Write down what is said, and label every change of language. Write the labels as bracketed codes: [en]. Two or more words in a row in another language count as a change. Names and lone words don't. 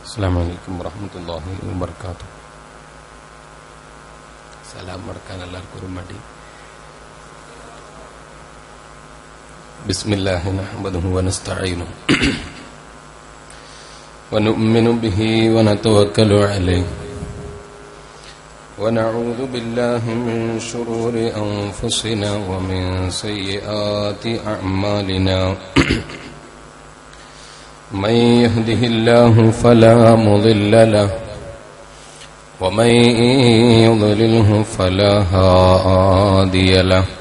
[ar] السلام عليكم ورحمة الله وبركاته. [ml] സലാം മടക്കാൻ എല്ലാവർക്കും ഒരു മടി. [ar] بسم الله نحمده ونستعينه ونؤمن به ونتوكل عليه ونعوذ بالله من شرور أنفسنا ومن سيئات أعمالنا من يهده الله فلا مضل له ومن يضلله فلا هادي له